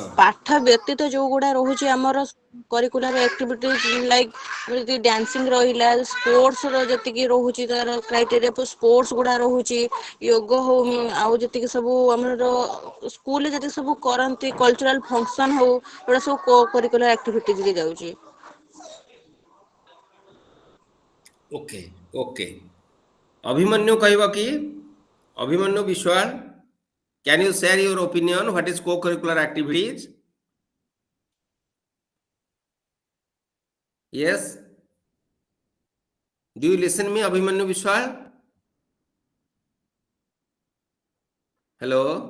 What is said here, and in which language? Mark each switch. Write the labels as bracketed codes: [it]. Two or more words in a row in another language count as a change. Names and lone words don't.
[or] ପାଠ ବ୍ୟତୀତ ଯୋଉ ଗୁଡା ରହୁଛି ଆମର [en] curricular activities like [or] ଯେମିତି ଡ୍ୟାନ୍ସିଂ ରହିଲା, ସ୍ପୋର୍ଟସ ର ଯେତିକି ରହୁଛି ତାର କ୍ରାଇଟେରିଆ, ସ୍ପୋର୍ଟସ ଗୁଡା ରହୁଛି, ଯୋଗ ହଉ, ଆଉ ଯେତିକି ସବୁ ଆମର ସ୍କୁଲରେ ଯେତିକି ସବୁ କରନ୍ତି [en] cultural function [or] ହଉ, ଏଗୁଡା ସବୁ [en] co curricular [or] ଆକ୍ଟିଭିଟିଜରେ ଯାଉଛି। [en] okay okay, [or] ଅଭିମନ୍ୟୁ କହିବ କି? ଅଭିମନ୍ୟୁ ବିଶ୍ୱାଳ, [en] can you share your opinion what is co-curricular activities? Yes, do you listen me, Abhimanyu Vishwal? Hello.